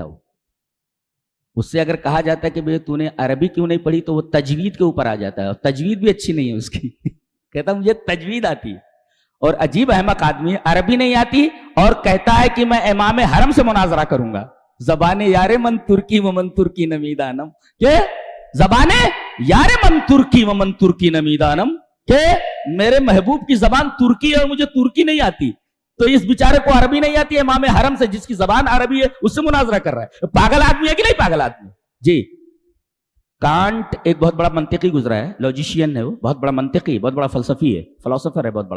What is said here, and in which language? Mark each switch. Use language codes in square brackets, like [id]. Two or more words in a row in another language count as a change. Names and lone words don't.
[ur] اس سے اگر کہا جاتا ہے کہ بھئی تو نے عربی کیوں نہیں پڑھی تو وہ تجوید کے اوپر آ جاتا ہے، اور تجوید بھی اچھی نہیں ہے اس کی. کہتا مجھے تجوید آتی ہے. اور عجیب احمق آدمی ہے، عربی نہیں آتی اور کہتا ہے کہ میں امام حرم سے مناظرہ کروں گا. [fa] زبان یار من ترکی و من ترکی نمیدانم، کہ زبان یار من ترکی و من ترکی نمیدانم، [ur] کہ میرے محبوب کی زبان ترکی ہے اور مجھے ترکی نہیں آتی. تو اس بیچارے کو عربی نہیں آتی ہے، امام حرم سے جس کی زبان عربی ہے اس سے مناظرہ کر رہا ہے. پاگل آدمی ہے کہ نہیں پاگل آدمی؟ جی، کانٹ ایک بہت بڑا منطقی گزرا ہے، لاجیشین ہے، وہ بہت بڑا منطقی، بہت بڑا فلسفی ہے، فلسفر ہے بہت بڑا.